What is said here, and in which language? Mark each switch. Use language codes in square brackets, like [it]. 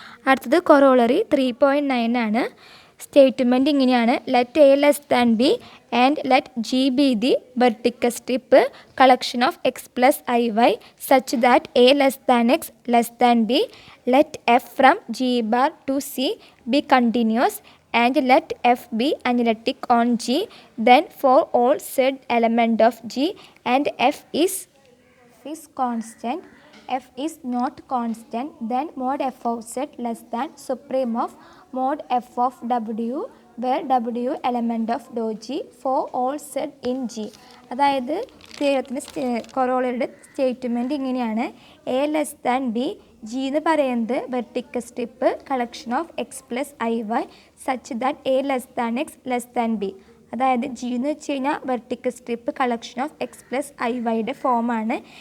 [ml] അടുത്തത് കൊറോളറി 3.9 ആണ്. [en] Statement ഇങ്ങനെയാണ്: let a less than b and let G be the vertical strip collection of x plus i y such that a less than x less than b. Let f from G bar to C be continuous and let f be analytic on G. Then for all z element of G and f is constant, f is not constant, then mod f of z less than supreme of mod f of w where w element of dou G for all z in G. [ml] അതായത് തിയറത്തിൻ്റെ കൊറോളറിയുടെ statement ഇങ്ങനെയാണ്: [en] A less than b, G എന്ന് പറയുന്നത് vertical strip collection of x plus i y such that a less than x less than b. അതായത് G എന്ന് വെച്ച് കഴിഞ്ഞാൽ vertical strip collection of x plus i വൈയുടെ ഫോമാണ്.